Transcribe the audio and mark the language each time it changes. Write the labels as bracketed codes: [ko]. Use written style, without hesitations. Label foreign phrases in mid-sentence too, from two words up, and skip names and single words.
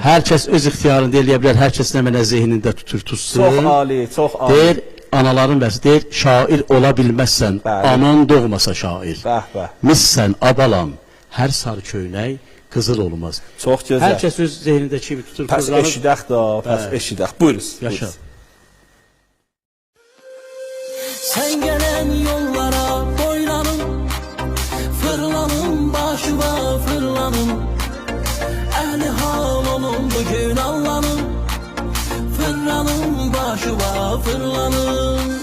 [az] Hər kəs öz ixtiyarında eləyə bilər, hər kəs nə mənə zehnində tutur, tutsun. Çox ali, çox ali. Deyir, anaların bəsi deyir, şair ola bilməzsən, anan doğmasa şair. Missən, abalam, hər sarı köynək qızıl olmaz. Çox gözəl. Hər kəs öz zehnində kimi tutur. Pəs eşidək da, pəs eşidək. Buyuruz. Yaşa. [tr] Sen gelen yollara boylanın, fırlanın başıma fırlanın. Ehli hal olun bugün Allah'ın, fırlanın başıma fırlanın.